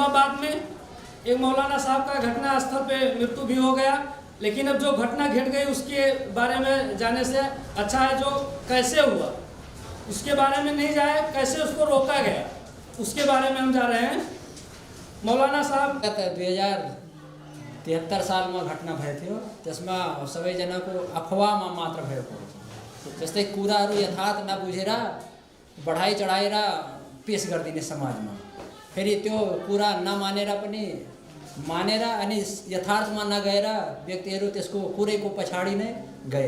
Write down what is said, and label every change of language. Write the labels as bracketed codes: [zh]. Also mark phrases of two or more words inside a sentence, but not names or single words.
[hi] बाद में एक मौलाना साहब का घटना स्थल पे मृत्यु भी हो गया। लेकिन अब जो घटना घट गई उसके बारे में जाने से अच्छा है जो कैसे हुआ उसके बारे में नहीं जाए, कैसे उसको रोका गया उसके बारे में हम जा रहे हैं। मौलाना साहब [ne] 2073 साल में घटना भए थियो, त्यसमा सबैजनाको अफवाहमा मात्र भएको। जस्तै कुराहरू यथार्थ नबुझेर बढाइ चढाएर पेश गरिदिने समाजमा, फेरि त्यो कुरा नमानेर पनि मानेर अनि यथार्थमा नगएर व्यक्तिहरू त्यसको कुरैको पछाडि नै गए।